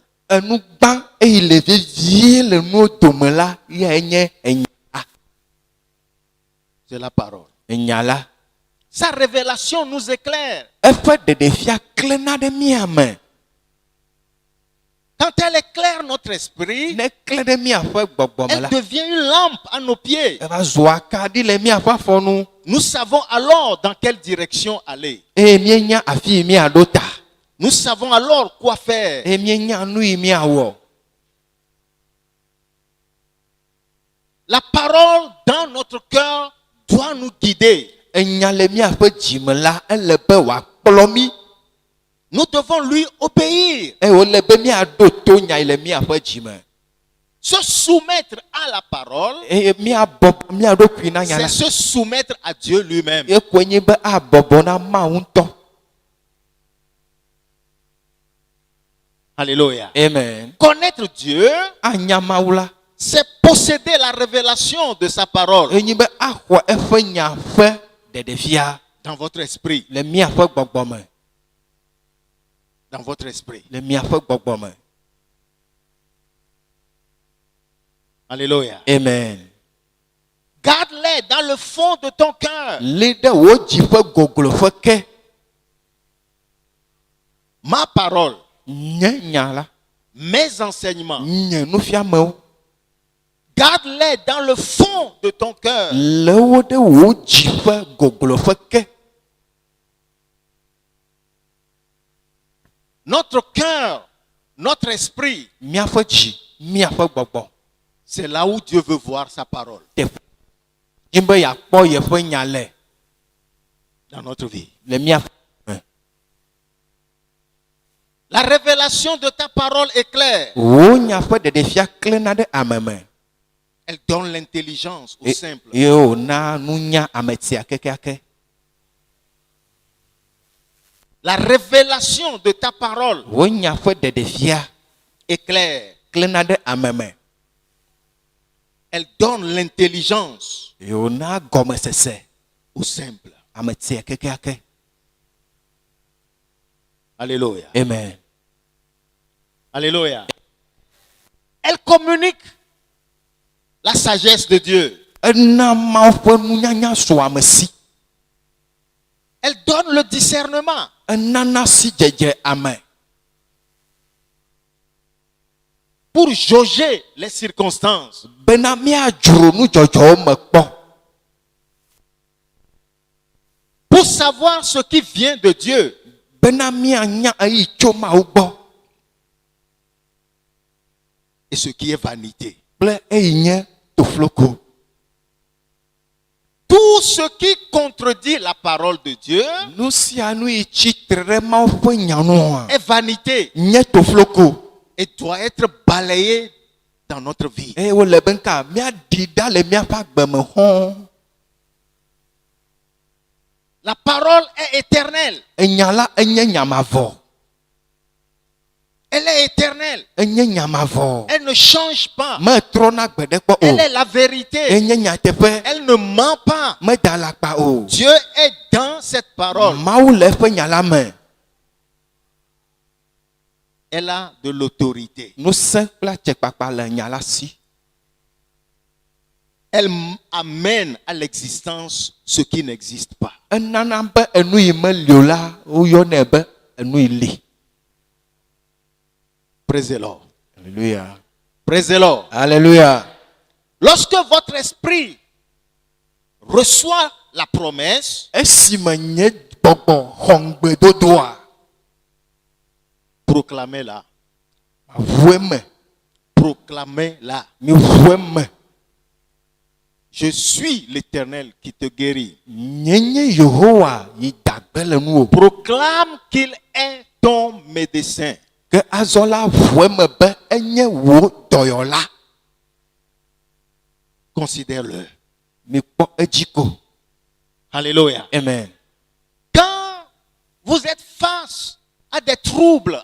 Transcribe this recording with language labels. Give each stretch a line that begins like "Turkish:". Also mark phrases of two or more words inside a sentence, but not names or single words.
Ewe: Enu gbã eye le vevie le nuwo dome la, yae nye enya.
French: C'est la parole.
Ewe: Enya la.
French: Sa révélation nous éclaire.
Ewe: Eƒe ɖeɖefia klẽna ɖe mía me.
French: Quand elle éclaire notre esprit,
Ewe: ne kle ɖe míaƒe gbɔgbɔme
French: elle la devient une lampe à nos pieds.
Ewe: eva zu akaɖi le míaƒe afɔ nu
French: Nous savons alors dans quelle direction aller.
Ewe: eye míenya afi yi míaɖo ta
French: Nous savons alors quoi faire.
Ewe: eye míenya nu yi míawɔ.
French: La parole dans notre cœur doit nous guider.
Ewe: Enya le míaƒe dzime la ele be wòakplɔ mí
French: Nous devons lui obéir.
Ewe: eye wòle be míaɖo to nya yi le míaƒe dzime
French: Se soumettre à la parole,
Ewe: eye míabɔbɔ míaɖokui na nya
French: c'est la se soumettre à Dieu lui-même.
Ewe: ye koe nye be abɔbɔ na Mawu ŋutɔ.
French: Alléluia. Amen. Connaître Dieu,
Ewe: Anya Mawu la
French: c'est posséder la révélation de sa parole
Ewe: enyi be axɔ eƒe nya ƒe ɖeɖefia
French: dans votre esprit.
Ewe: le míaƒe gbɔgbɔme
French: Dans votre esprit.
Ewe: le míaƒe gbɔgbɔme.
French: Alléluia. Amen. Garde-les dans le fond de ton cœur.
Ewe: Lé ɖe wò dzi ƒe gogloƒe ke
French: Ma parole,
Ewe: nye nya la
French: mes enseignements.
Ewe: nye nufiamewo
French: Garde-les dans le fond de ton cœur.
Ewe: le wo ɖe wò dzi ƒe gogloƒe ke.
French: Notre cœur, notre esprit,
Ewe: Míaƒe dzi míaƒe gbɔgbɔ
French: c'est là où Dieu veut voir sa parole
Ewe: teƒe dzi be yeakpɔ yeƒe nya
French: dans notre vie.
Ewe: le míaƒe me.
French: La révélation de ta parole est claire.
Ewe: Wò nya ƒe ɖeɖefia klẽna ɖe ame me
French: Elle donne l'intelligence au simple.
Ewe: eye wòna nunya ametia kekeake.
French: La révélation de ta parole
Ewe: Wò nya ƒe ɖeɖefia
French: est claire.
Ewe: klẽna ɖe ame me
French: Elle donne l'intelligence
Ewe: eye wòna gɔmesese
French: au simple.
Ewe: ametia kekeake.
French: Alléluia. Amen. Alléluia. Elle communique la sagesse de Dieu.
Ewe: Ena Mawu ƒe nunyanya so ame si.
French: Elle donne le discernement.
Ewe: Enana si dzedze ame
French: Pour jauger les circonstances.
Ewe: bena míadzro nudzɔdzɔwo me kpɔ.
French: Pour savoir ce qui vient de Dieu.
Ewe: Bena míanya eyi tso Mawu gbɔ
French: Et ce qui est vanité.
Ewe: kple eyi nye tofloko.
French: Tout ce qui contredit la parole de Dieu
Ewe: Nu sia nu yi tsitre ɖe Mawu ƒe nyanua
French: est vanité
Ewe: nye tofloko
French: et doit être balayé dans notre vie.
Ewe: eye wole be nka míaɖi ɖa le míaƒe agbeme hɔ̃.
French: La parole est éternelle.
Ewe: Enya la enye nyamavɔ.
French: Elle est éternelle.
Ewe: Enye nyamavɔ.
French: Elle ne change pas.
Ewe: Metrɔna gbe ɖe kpɔ
French: Elle est
Ewe: o.
French: la vérité.
Ewe: Enye nyateƒe.
French: Elle ne ment pas.
Ewe: Meda alakpa o.
French: Dieu est dans cette parole.
Ewe: Mawu le eƒe nya la me.
French: Elle a de l'autorité.
Ewe: Ŋusẽ kple atsekpakpa le nya la si.
French: Elle amène à l'existence ce qui n'existe pas.
Ewe: Enana be enu yi meli o la woyɔnɛ be enu yi li.
English: Praise the Lord.
French: Alléluia.
English: Praise the Lord.
French: Alléluia. Lorsque votre esprit reçoit la promesse,
Ewe: Esime nye gbɔgbɔ xɔŋgbedodoa
French: proclamez-la.
Ewe: ʋue me.
French: Proclamez-la.
Ewe: Mi ʋue me.
French: Je suis l'Éternel qui te guérit.
Ewe: Nye Yehowa yi dagbe le nu o.
French: Proclame qu'il est ton médecin.
Ewe: Ke azɔ la ʋue me be enye wò dɔyɔla.
French: Considère-le.
Ewe: Mi kpɔ edzi ko.
French: Alléluia. Amen. Quand vous êtes face à des troubles,